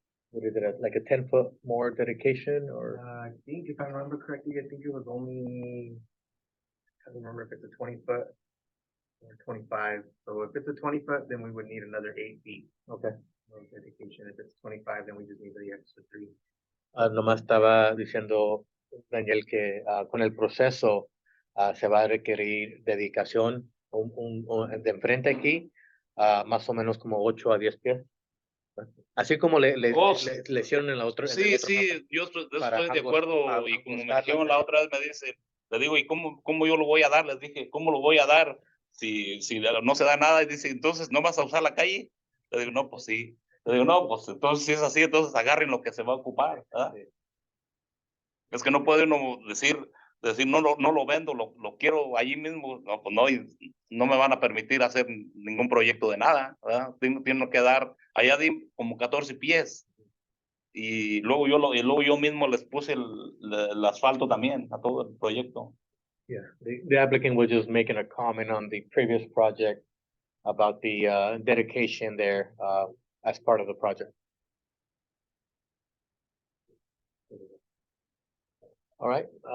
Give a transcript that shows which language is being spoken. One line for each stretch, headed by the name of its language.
English: What is it, like a 10-foot more dedication or? I think if I remember correctly, I think it was only, I don't remember if it's a 20 foot or 25. So if it's a 20 foot, then we would need another 8 feet Okay. of dedication. If it's 25, then we just need the extra 3.
Spanish: Nomás estaba diciendo Daniel que con el proceso se va a requerir dedicación de enfrente aquí, más o menos como 8 a 10 pies. Así como le hicieron en la otra. Sí, yo estoy de acuerdo, y como me dijeron la otra vez, le digo, ¿y cómo yo lo voy a dar? Les dije, ¿cómo lo voy a dar si no se da nada? Y dice, ¿entonces no vas a usar la calle? Le digo, no, pues sí. Le digo, no, pues entonces si es así, entonces agarren lo que se va a ocupar, ¿verdad? Sí. Es que no puede uno decir no lo vendo, lo quiero allí mismo. No, pues no, y no me van a permitir hacer ningún proyecto de nada, ¿verdad? Tengo que dar, allá di como 14 pies. Y luego yo mismo les puse el asfalto también a todo el proyecto.
English: Yeah, the applicant was just making a comment on the previous project about the dedication there as part of the project. All right.